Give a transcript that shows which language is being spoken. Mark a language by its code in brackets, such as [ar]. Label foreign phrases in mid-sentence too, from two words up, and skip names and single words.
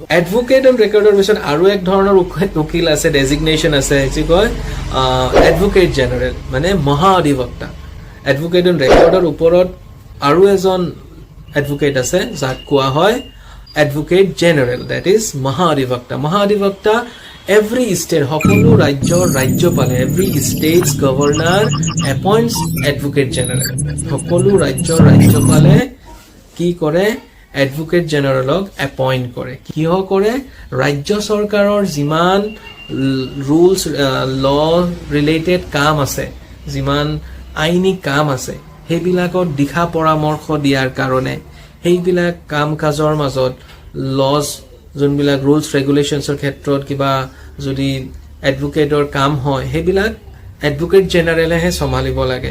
[en] advocate on record [as] পিছত আৰু এক ধৰণৰ উকিল আছে, ডেজিগনেশ্যন আছে, যি কয় [en] advocate general, [as] মানে মহা অধিবক্তা। [en] advocate on record [as] ওপৰত আৰু এজন এডভোকেট আছে, যাক কোৱা হয় [en] advocate general, that is [as] মহা অধিবক্তা। মহা অধিবক্তা [en] every state, [as] সকলো ৰাজ্যৰ ৰাজ্যপালে, [en] every state's governor appoints advocate general. [as] সকলো ৰাজ্যৰ ৰাজ্যপালে কি কৰে? [en] advocate general appoint [as] কৰে। কিয় কৰে? ৰাজ্য চৰকাৰৰ যিমান ৰুলছ, [en] law related [as] কাম আছে, যিমান আইনী কাম আছে, সেইবিলাকত দিশা পৰামৰ্শ দিয়াৰ কাৰণে, সেইবিলাক কাম কাজৰ মাজত লজ, যোনবিলাক [en] rules regulations [as] ক্ষেত্ৰত কিবা যদি এডভোকেটৰ কাম হয়, সেইবিলাক এডভোকেট জেনেৰেলেহে চম্ভালিব লাগে।